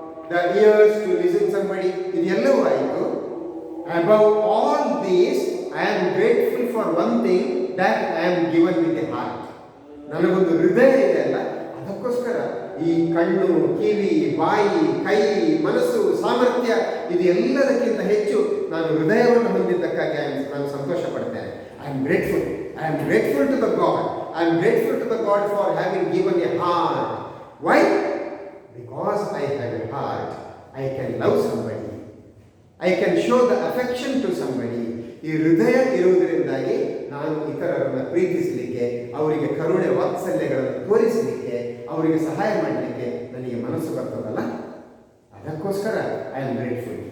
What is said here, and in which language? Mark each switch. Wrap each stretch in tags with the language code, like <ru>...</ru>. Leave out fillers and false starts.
<en>the ears to listen somebody,</en> <kn>ಇದೆಲ್ಲವೂ ಆಯಿತು.</kn> <en>above all these, I am grateful for one thing, that I am given with a heart.</en> <kn>ನನಗೊಂದು ಹೃದಯ ಇದೆ ಅಲ್ಲ, ಅದಕ್ಕೋಸ್ಕರ ಈ ಕಣ್ಣು, ಕಿವಿ, ಬಾಯಿ, ಕೈ, ಮನಸ್ಸು, ಸಾಮರ್ಥ್ಯ ಇದೆಲ್ಲದಕ್ಕಿಂತ ಹೆಚ್ಚು ನಾನು ಹೃದಯವನ್ನು ಹೊಂದಿದ್ದಕ್ಕಾಗಿ ನಾನು ಸಂತೋಷ ಪಡ್ತೇನೆ.</kn> <en>I am grateful. I am grateful to the God. I am grateful to the God for having given a heart. Why? Because I have a heart, I can love somebody. I can show the affection to somebody.</en> <kn>ಈ ಹೃದಯ ಇರುವುದರಿಂದಾಗಿ ನಾನು ಇತರರನ್ನು ಪ್ರೀತಿಸಲಿಕ್ಕೆ, ಅವರಿಗೆ ಕರುಣೆ ವಾತ್ಸಲ್ಯಗಳನ್ನು ತೋರಿಸಲಿಕ್ಕೆ, ಅವರಿಗೆ ಸಹಾಯ ಮಾಡಲಿಕ್ಕೆ ನನಗೆ ಮನಸ್ಸು ಬರ್ತದಲ್ಲ, ಅದಕ್ಕೋಸ್ಕರ</kn> <en>I am grateful.</en>